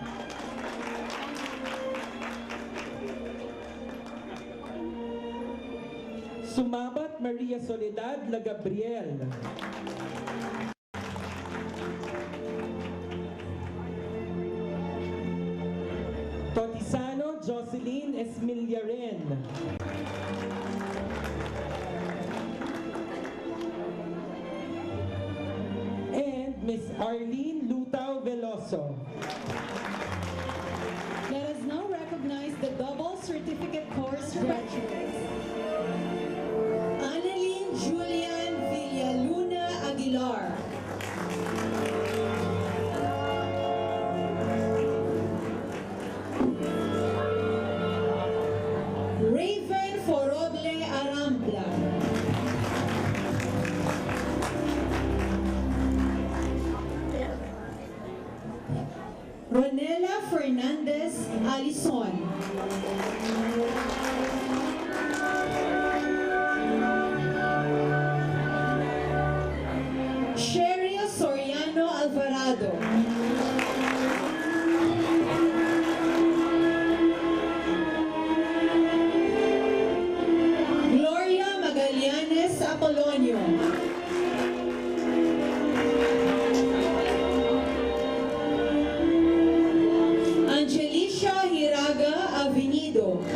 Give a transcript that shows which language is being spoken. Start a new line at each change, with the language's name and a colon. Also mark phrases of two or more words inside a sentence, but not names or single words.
English: Sumabat Maria Soledad Lagabriel. Totisano Jocelyn Esmiliaren. And Miss Arlene Lutao Veloso. Let us now recognize the double certificate course graduates. Annalyn Julian Villaluna Aguilar. Raven Foroble Arambla. Ronela Fernandez Alison. Sheryl Soriano Alvarado. Gloria Magallanes Apolonio. Angelicia Hiraga Avenido.